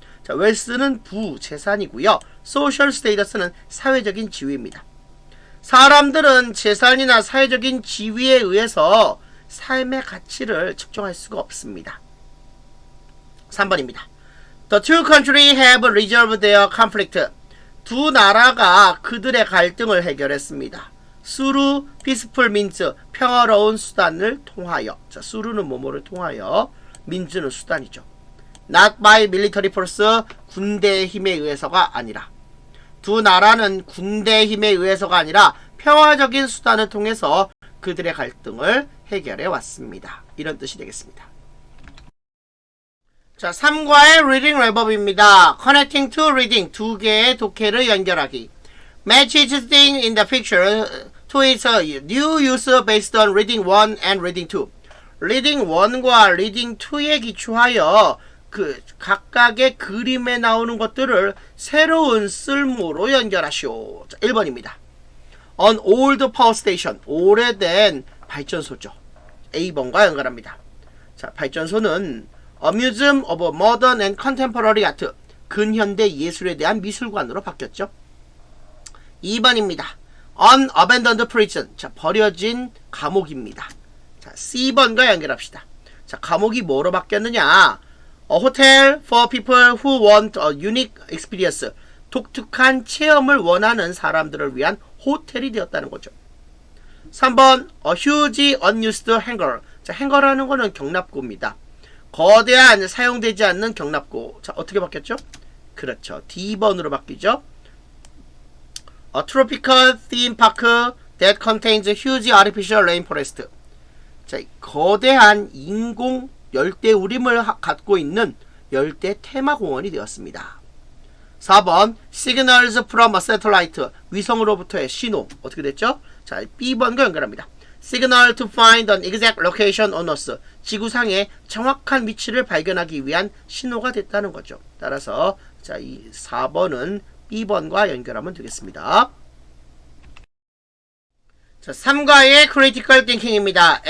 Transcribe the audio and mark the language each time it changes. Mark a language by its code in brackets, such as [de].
[ko] 자, wealth는 재산이고요. social status는 사회적인 지위입니다. 사람들은 재산이나 사회적인 지위에 의해서 삶의 가치를 측정할 수가 없습니다. 3번입니다. [en] The two countries have resolved their conflict. [ko] 두 나라가 그들의 갈등을 해결했습니다. [en] through peaceful means, [ko] 평화로운 수단을 통하여. 자, through는 뭐뭐를 통하여, means는 수단이죠. [en] not by military force, [ko] 군대의 힘에 의해서가 아니라. 두 나라는 군대의 힘에 의해서가 아니라 평화적인 수단을 통해서 그들의 갈등을 해결해 왔습니다. 이런 뜻이 되겠습니다. 자, 3과의 reading 랩업입니다. [en] connecting to reading, [ko] 두 개의 독해를 연결하기. [en] match each thing in the picture to its new use based on reading 1 and reading 2. [ko] reading 1과 reading 2에 기초하여 그 각각의 그림에 나오는 것들을 새로운 쓸모로 연결하시오. 자, 1번입니다. [en] An old power station, [ko] 오래된 발전소죠. A번과 연결합니다. 자, 발전소는 [en] A Museum of Modern and Contemporary Art, [ko] 근현대 예술에 대한 미술관으로 바뀌었죠. 2번입니다. [en] An Abandoned Prison, 자, [ko] 버려진 감옥입니다. 자, C번과 연결합시다. 자, 감옥이 뭐로 바뀌었느냐? [en] A hotel for people who want a unique experience, [ko] 독특한 체험을 원하는 사람들을 위한 호텔이 되었다는 거죠. [en] 3번 A huge unused hanger. [ko] 자, 행거라는 거는 경납고입니다. 거대한 사용되지 않는 경납고. 자, 어떻게 바뀌었죠? 그렇죠. D번으로 바뀌죠. [en] A tropical theme park that contains a huge artificial rainforest. [ko] 자, 거대한 인공 열대우림을 갖고 있는 열대 테마공원이 되었습니다. [en] 4번 Signals from a satellite, [ko] 위성으로부터의 신호. 어떻게 됐죠? 자, B번과 연결합니다. [en] Signal to find an exact location on Earth, [ko] 지구상의 정확한 위치를 발견하기 위한 신호가 됐다는 거죠. 따라서 자, 이 4번은 B번과 연결하면 되겠습니다. 자, 3과의 critical thinking입니다.